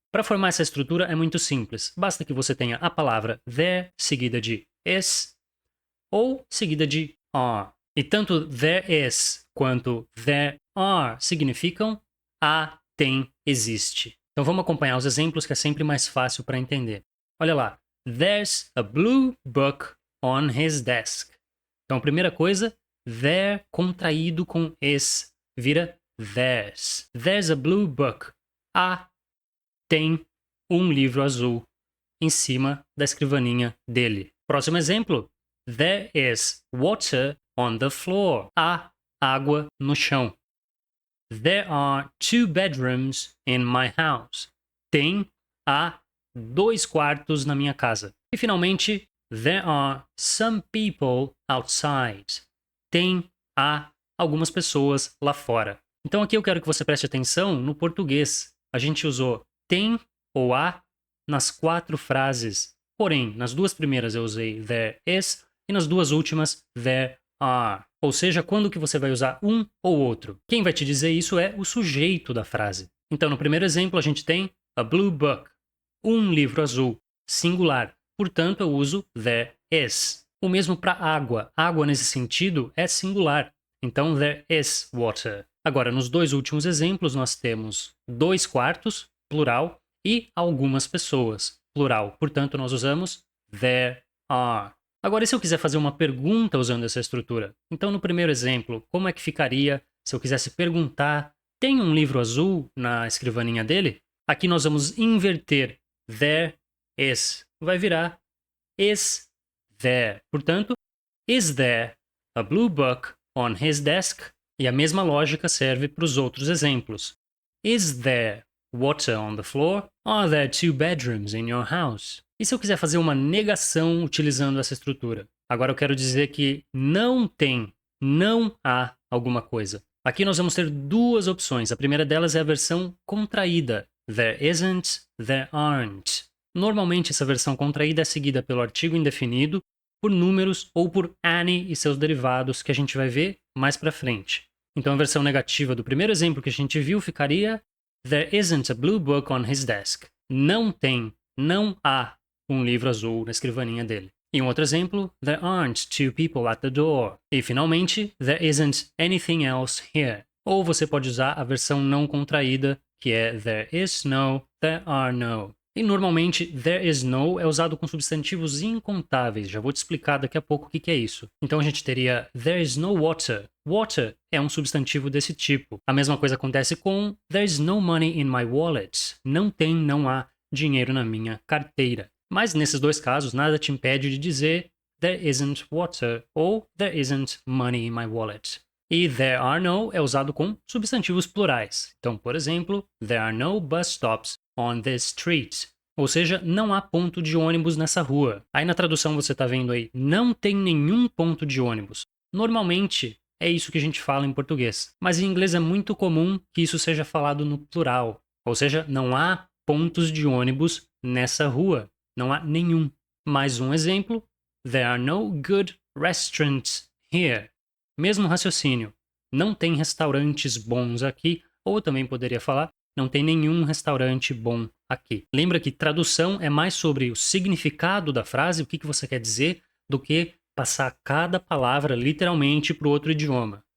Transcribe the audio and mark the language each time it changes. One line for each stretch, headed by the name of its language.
Portuguese: Para formar essa estrutura é muito simples. Basta que você tenha a palavra there seguida de is ou seguida de are. E tanto there is quanto there are significam há, tem, existe. Então vamos acompanhar os exemplos que é sempre mais fácil para entender. Olha lá.
English: There's a blue book on his desk.
Portuguese: Então a primeira coisa, there contraído com is vira there's.
English: There's a blue book.
Portuguese: Tem um livro azul em cima da escrivaninha dele. Próximo exemplo.
English: There is water on the floor.
Portuguese: Há água no chão.
English: There are 2 bedrooms in my house.
Portuguese: Há 2 quartos na minha casa. E finalmente,
English: there are some people outside.
Portuguese: Há algumas pessoas lá fora. Então aqui eu quero que você preste atenção no português. A gente usou tem ou há nas 4 frases. Porém, nas 2 primeiras eu usei there is e nas 2 últimas there are. Ou seja, quando que você vai usar um ou outro? Quem vai te dizer isso é o sujeito da frase. Então, no primeiro exemplo, a gente tem a blue book. Um livro azul, singular. Portanto, eu uso there is. O mesmo para água. Água, nesse sentido, é singular. Então, there is water. Agora, nos 2 últimos exemplos, nós temos 2 quartos, plural, e algumas pessoas, plural. Portanto, nós usamos there are. Agora, e se eu quiser fazer uma pergunta usando essa estrutura? Então, no primeiro exemplo, como é que ficaria se eu quisesse perguntar: tem um livro azul na escrivaninha dele? Aqui nós vamos inverter there is. Vai virar is there. Portanto,
English: is there a blue book on his desk?
Portuguese: E a mesma lógica serve para os outros exemplos.
English: Is there water on the floor? Are there 2 bedrooms in your house?
Portuguese: E se eu quiser fazer uma negação utilizando essa estrutura? Agora eu quero dizer que não há alguma coisa. Aqui nós vamos ter 2 opções. A primeira delas é a versão contraída.
English: There isn't, there aren't.
Portuguese: Normalmente essa versão contraída é seguida pelo artigo indefinido, por números ou por any e seus derivados, que a gente vai ver mais pra frente. Então a versão negativa do primeiro exemplo que a gente viu ficaria
English: There isn't a blue book on his desk.
Portuguese: Não há um livro azul na escrivaninha dele. E um outro exemplo,
English: There aren't 2 people at the door.
Portuguese: E finalmente,
English: There isn't anything else here.
Portuguese: Ou você pode usar a versão não contraída, que é
English: There is no, there are no.
Portuguese: E normalmente, there is no é usado com substantivos incontáveis. Já vou te explicar daqui a pouco o que é isso. Então a gente teria
English: there is no water.
Portuguese: Water é um substantivo desse tipo. A mesma coisa acontece com
English: there is no money in my wallet.
Portuguese: Não há dinheiro na minha carteira. Mas nesses 2 casos, nada te impede de dizer
English: there isn't water
Portuguese: ou
English: there isn't money in my wallet.
Portuguese: E there are no é usado com substantivos plurais. Então, por exemplo,
English: there are no bus stops on this street.
Portuguese: Ou seja, não há ponto de ônibus nessa rua. Aí na tradução você está vendo aí, não tem nenhum ponto de ônibus. Normalmente é isso que a gente fala em português. Mas em inglês é muito comum que isso seja falado no plural. Ou seja, não há pontos de ônibus nessa rua. Não há nenhum. Mais um exemplo.
English: There are no good restaurants here.
Portuguese: Mesmo raciocínio. Não tem restaurantes bons aqui. Ou eu também poderia falar, não tem nenhum restaurante bom aqui. Lembra que tradução é mais sobre o significado da frase, o que você quer dizer, do que passar cada palavra literalmente para o outro idioma.